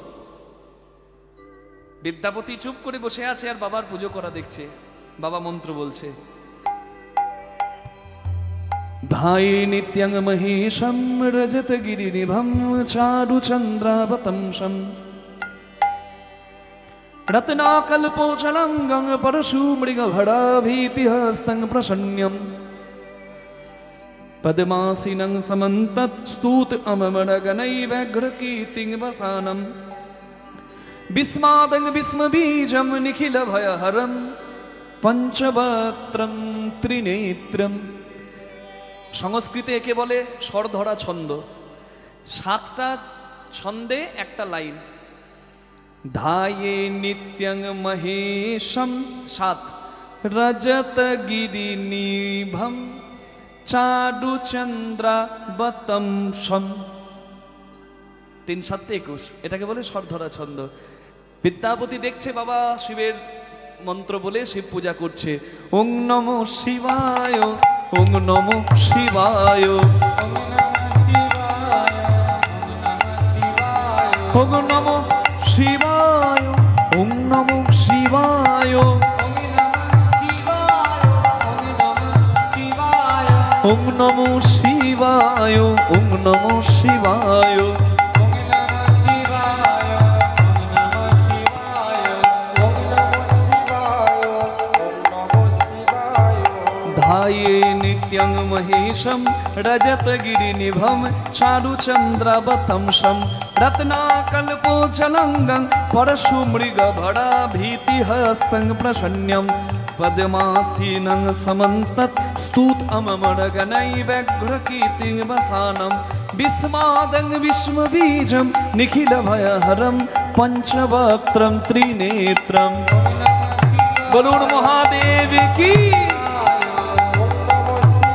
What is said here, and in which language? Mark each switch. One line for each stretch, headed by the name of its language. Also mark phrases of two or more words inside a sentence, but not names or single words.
Bangla: বিদ্যাপতি চুপ করে বসে আছে আর বাবার পুজো করা দেখছে। বাবা মন্ত্র বলছে,
Sanskrit: ध्याये नित्यं महेशं रजत गिरिनिभं चारु चन्द्रावतंसम् रत्नाकल्पोज्ज्वलाङ्गं परशु मृगवराभीतिहस्तं प्रसन्नं पद्मासीनं समन्तात् स्तुतम् अमरगणैर्व्याघ्रकृत्तिं वसानं विश्वाद्यं विश्वबीजं निखिल भयहरं पञ्चवक्त्रं त्रिनेत्रम्।
Bangla: সংস্কৃতে একে বলে স্বরধরা ছন্দ। 7টা ছন্দে একটা লাইন।
Sanskrit: ध्याये नित्यं महेशं 7, रजत गिरिनिभं चारु चन्द्रावतंसम् 3 7 21,
Bangla: এটাকে বলে স্বরধরা ছন্দ। বিদ্যাপতি দেখছে বাবা শিবের মন্ত্র বলে শিব পূজা করছে।
Sanskrit: ॐ नमः शिवाय, ॐ नमः शिवाय, ॐ नमः शिवाय, ॐ नमः शिवाय, ॐ नमः शिवाय, ॐ नमः शिवाय। ध्याये नित्यं महेशं रजत गिरिनिभं चारु चन्द्रावतंसं रत्नाकल्पोज्ज्वलाङ्गं परशु मृगवराभीतिहस्तं प्रसन्नं पद्मासीनं समन्तात् स्तुतम् अमरगणैर्व्याघ्रकृत्तिं वसानं विश्वाद्यं विश्वबीजं निखिल भयहरं पञ्चवक्त्रं त्रिनेत्रम्।
Bangla: বলুন মহাদেব কি।